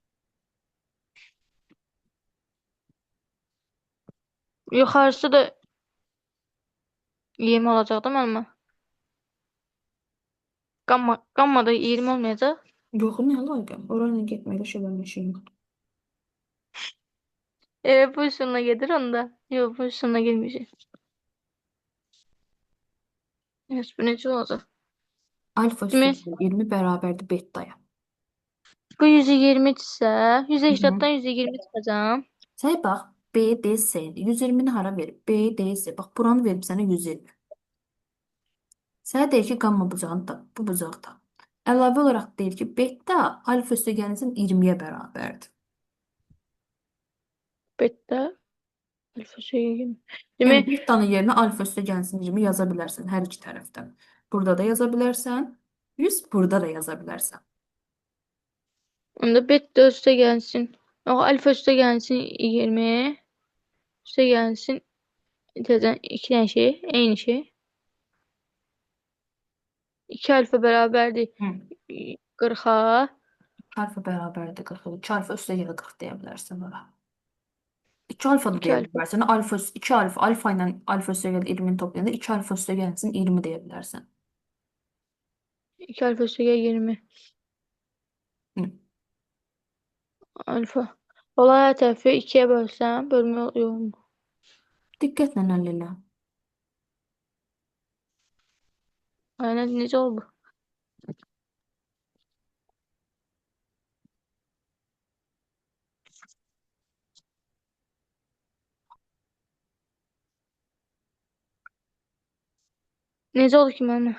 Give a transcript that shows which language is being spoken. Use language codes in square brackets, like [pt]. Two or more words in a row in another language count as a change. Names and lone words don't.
[az] yuxarısı da 20 olacaq da mənim. Qammada 20 olmayacaq. Yox, nə əlaqəm? Orayla getməkdə şeylərin işi yoxdur. [tr] Bu üstüne gelir onda. Yok bu üstüne gelmeyecek. Evet bu nece olacak? Alfa Değil mi? [az] üstə 20 bərabərdir betaya. [tr] Bu 120 ise Hı -hı. 180'dan 120 çıkacağım. [az] Say bax, B, D, S. 120-ni hara verib? B, D, S. Bax, buranı verib sənə 120. Sənə deyir ki, qamma bucağını tap, bu bucağı tap. Əlavə olaraq deyir ki, beta alfa üstə gəlsin 20-yə bərabərdir. [tr] Beta alfa şey 20. Değil [az] Yəni [tr] mi? [az] betanın yerinə alfa üstə gəlsin 20 yaza bilərsən hər iki tərəfdən. Burada da yaza bilərsən, 100 burada da yaza bilərsən. [tr] Onda beta üste gelsin. O alfa üste gelsin 20. Üste gelsin. Zaten iki tane şey. Aynı şey. 2 alfa beraberdi. Hı. 40'a. [az] 2 alfa bərabərdir 40. 2 alfa üstə gələ 40 deyə bilərsən ora. 2 alfa da 2 deyə alfa. bilərsən. Alfa 2 alfa alfa ilə alfa üstə gələ 20-ni toplayanda 2 alfa üstə gəlsin 20 deyə bilərsən. [tr] 2 alfa üste gel 20. Hı. Alfa. Olay her tarafı 2'ye bölsem. Bölme oluyor mu? [az] Diqqətlə həll elə. [tr] Aynen nece oldu? Nece oldu ki bana?